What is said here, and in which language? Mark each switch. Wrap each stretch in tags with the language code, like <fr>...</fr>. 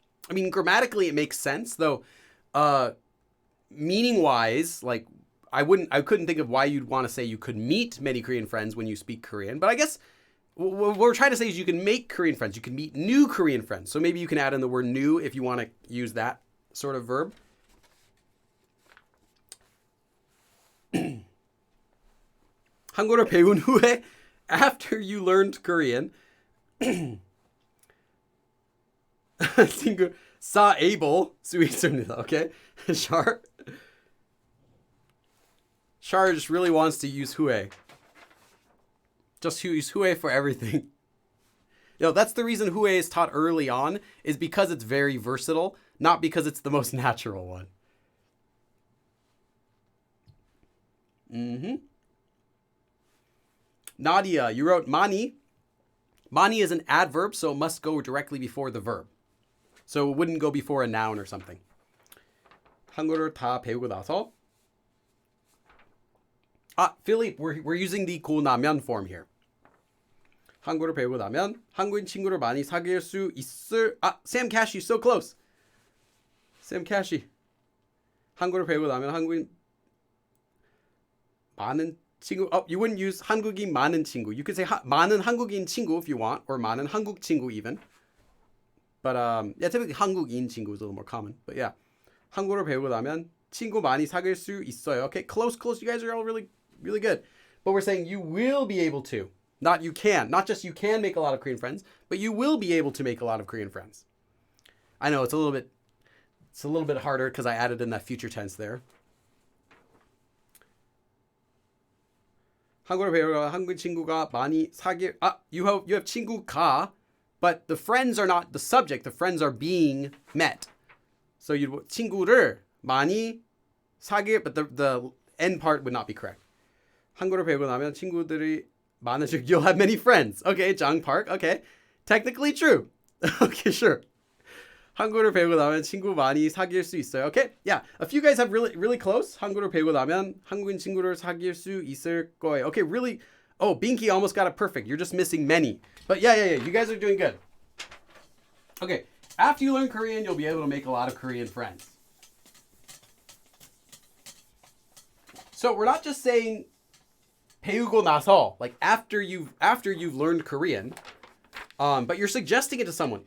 <en>I mean, grammatically it makes sense, though. Meaning-wise, like I couldn't think of why you'd want to say you could meet many Korean friends when you speak Korean. But I guess what we're trying to say is you can make Korean friends. You can meet new Korean friends. So maybe you can add in the word new if you want to use that sort of verb.</en> <ko>한국어를 배운 후에</ko> <en>after you learned Korean,</en> <ko>친구 사 able 수 있습니다.</ko> <en>Okay, Char just really wants to use 후에. Just use 후에 for everything. That's the reason 후에 is taught early on, is because it's very versatile, not because it's the most natural one. Nadia, you wrote 많이. 많이 is an adverb, so it must go directly before the verb. So it wouldn't go before a noun or something.</en> <ko>한국어를 다 배우고 나서.</ko> <en>Philippe, we're using the 고 나면 form here.</en> <ko>한국어를 배우고 나면 한국인 친구를 많이 사귈 수 있을.</ko> <en>Sam Cashy, so close. Sam Cashy.</en> <ko>한국어를 배우고 나면 한국인 많은 친구.</ko> <en>You wouldn't use</en> <ko>한국인 많은 친구.</ko> <en>You could say</en> <ko>많은 한국인 친구</ko> <en>if you want, or</en> <ko>많은 한국 친구</ko> <en>even. But typically</en> <ko>한국인 친구</ko> <en>is a little more common. But yeah,</en> <ko>한국어를 배우고 나면 친구 많이 사귈 수 있어요.</ko> <en>Okay, close. You guys are all really, really good. But we're saying you will be able to, not you can. Not just you can make a lot of Korean friends, but you will be able to make a lot of Korean friends. I know it's a little bit harder because I added in that future tense there.</en> <ko>한국어를 배우러 한국 친구가 많이 사귈.</ko> <en>You have 친구가, but the friends are not the subject. The friends are being met. So you</en> <ko>친구를 많이 사귈,</ko> <en>but the end part would not be correct.</en> <ko>한국어를 배우고 나면 친구들이 많아지고</ko> <en>you'll have many friends. Okay, Jung Park. Okay, technically true. Okay, sure.</en> <ko>한국어를 배우고 나면 친구 많이 사귈 수 있어요.</ko> <en>Okay, yeah. A few guys have really close.</en> <ko>한국어를 배우고 나면 한국인 친구를 사귈 수 있을 거예요.</ko> <en>Okay, really. Oh, Binky almost got it perfect. You're just missing many. But yeah. You guys are doing good. Okay, after you learn Korean, you'll be able to make a lot of Korean friends. So we're not just saying</en> <ko>배우고 나서,</ko> <en>like after you've learned Korean, but you're suggesting it to someone.</en>